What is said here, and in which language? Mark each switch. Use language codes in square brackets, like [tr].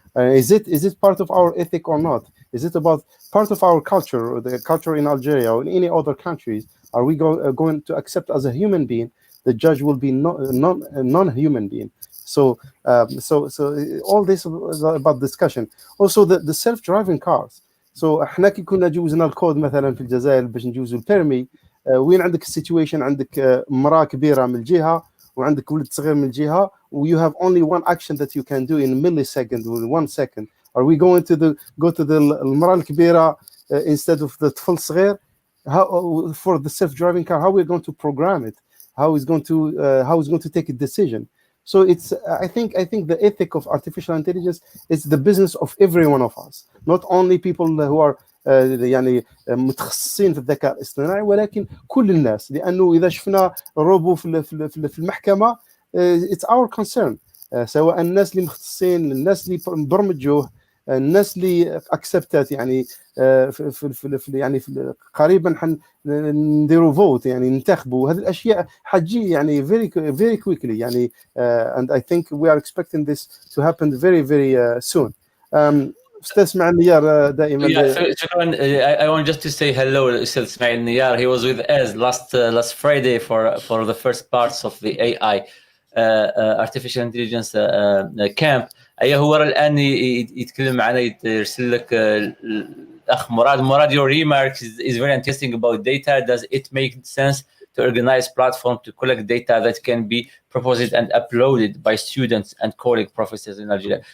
[en] Is it part of our ethic or not? Is it about part of our culture, or the culture in Algeria or in any other countries? Are we going to accept as a human being the judge will be non-human being? So all this is about discussion. Also the self-driving cars. So [ar] احنا كي كنا جوزنا الكود مثلا في الجزائر باش نجوزوا البيرمي وين عندك السيتويشن، عندك مراه كبيره من الجهه وعندك ولد صغير من الجهه، و [en] you have only one action that you can do in a millisecond or 1 second. Are we going to go to the [ar] المراه الكبيره [en] instead of the [ar] طفل الصغير? [en] How for the self-driving car, how we're going to program it? How is going to take a decision? So it's I think the ethic of artificial intelligence is the business of every one of us, not only people who are [ar] يعني متخصصين في الذكاء الاصطناعي، ولكن كل الناس، لانه اذا شفنا روبو في المحكمه [en] it's our concern. [ar] سواء الناس اللي مختصين، الناس اللي برمجوه، الناس اللي اكسبتت يعني في قريبا نديروا فوت يعني ننتخبوا، هذه الاشياء حتجي يعني [en] very quickly [ar] يعني [en] and I think we are expecting this to happen very soon. [ar] استاذ اسماعيل النيار دائما. شكرا. [en] I want just to say hello استاذ اسماعيل النيار. He was with us last Friday for the first parts of the AI artificial intelligence camp. [ar] هو الان يتكلم معنا، يرسل لك الاخ مراد. [en] Your remarks is very interesting about data. Does it make sense to organize platform to collect data that can be proposed and uploaded by students and colleague professors in Algeria?